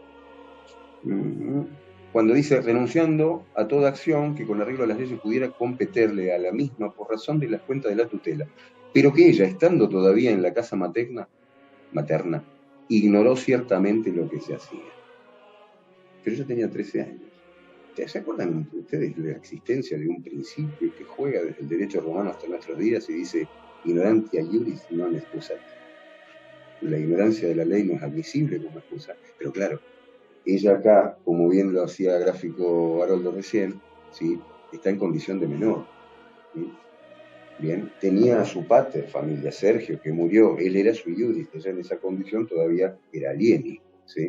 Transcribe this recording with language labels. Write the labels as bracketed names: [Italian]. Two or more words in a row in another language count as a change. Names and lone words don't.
[Spanish] Cuando dice, renunciando a toda acción que con arreglo a las leyes pudiera competirle a la misma por razón de las cuentas de la tutela, pero que ella, estando todavía en la casa materna, ignoró ciertamente lo que se hacía. Pero yo tenía 13 años. ¿Se acuerdan ustedes de la existencia de un principio que juega desde el derecho romano hasta nuestros días y dice, [Latin] ignorantia iuris non excusat? [Spanish] La ignorancia de la ley no es admisible como excusa, pero claro, ella acá, como bien lo hacía gráfico Haroldo recién, ¿sí? Está en condición de menor. ¿Sí? Bien, tenía a su [Latin] pater familia, [Spanish] Sergio, que murió, él era [Latin] su iuris, [Spanish] ella en esa condición todavía era alieni, ¿sí?